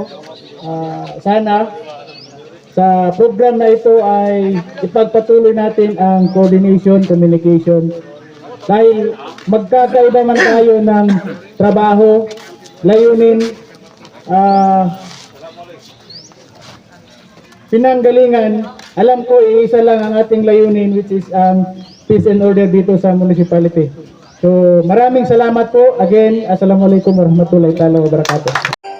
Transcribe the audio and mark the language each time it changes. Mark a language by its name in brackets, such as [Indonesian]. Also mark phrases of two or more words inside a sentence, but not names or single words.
[Filipino] Sana sa program na ito ay ipagpatuloy natin ang coordination, communication, dahil magkakaiba man tayo ng trabaho, layunin, pinanggalingan. Alam ko iisa lang ang ating layunin, [English] which is peace and order [Filipino] dito sa [English] municipality. [Filipino] So maraming salamat po. Again, [Arabic] السلام عليكم ورحمة الله وبركاته.